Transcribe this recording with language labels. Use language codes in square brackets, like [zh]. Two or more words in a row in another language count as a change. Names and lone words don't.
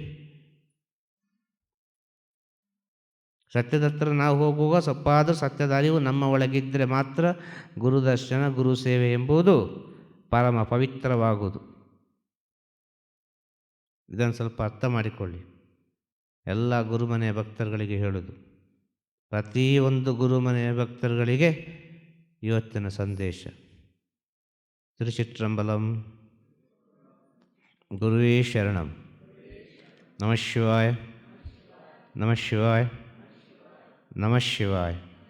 [kn] ಸತ್ಯದ ಹತ್ರ ನಾವು ಹೋಗುವಾಗ ಸ್ವಲ್ಪಾದರೂ ಸತ್ಯದ ಅರಿವು ನಮ್ಮ ಒಳಗಿದ್ದರೆ ಮಾತ್ರ ಗುರುದರ್ಶನ, ಗುರು ಸೇವೆ ಎಂಬುದು ಪರಮ ಪವಿತ್ರವಾಗುವುದು. ಇದನ್ನು ಸ್ವಲ್ಪ ಅರ್ಥ ಮಾಡಿಕೊಳ್ಳಿ. ಎಲ್ಲ ಗುರುಮನೆಯ ಭಕ್ತರುಗಳಿಗೆ ಹೇಳೋದು, ಪ್ರತಿಯೊಂದು ಗುರುಮನೆಯ ಭಕ್ತರುಗಳಿಗೆ ಇವತ್ತಿನ ಸಂದೇಶ. ತಿರುಚಿಟ್ರಂಬಲಂ. [sa] ಗುರುವೇ ಶರಣಂ. ನಮಃ ಶಿವಾಯ, ನಮಃ ಶಿವಾಯ, ನಮಃ ಶಿವಾಯ.